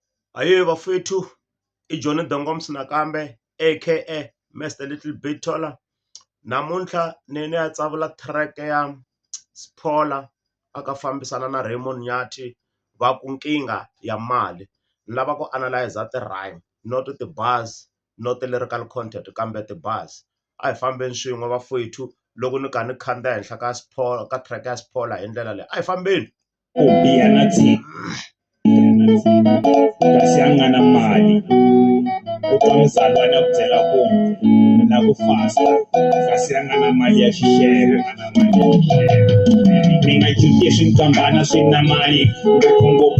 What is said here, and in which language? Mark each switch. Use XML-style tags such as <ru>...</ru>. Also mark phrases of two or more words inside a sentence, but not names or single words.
<ts>Ahee vafethu, i Johnny Dongoms nakambe aka Mr Little Big Taller. Namuntlha ni ya tsavula track ya Sphola aka fambisana na Raymond Nyathi va ku nkingha ya mali. Ni lava ku analyze ti-rhyme not ti-bars not</ts> <en>lyrical content</en> <ts>kambe ti-bars. A hi fambeni swin'we vafethu loko ni kha ni khandziya henhla ka ka track ya Sphola hi ndlela leyi, a hi fambeni. Ku biha na kasi a nga na mali u twa muzalwana ku byela ku na ku fasta kasi a nga na mali ya xixevo mi nga juti hi swintlhambana swi na mali ngopfungopfu</ts>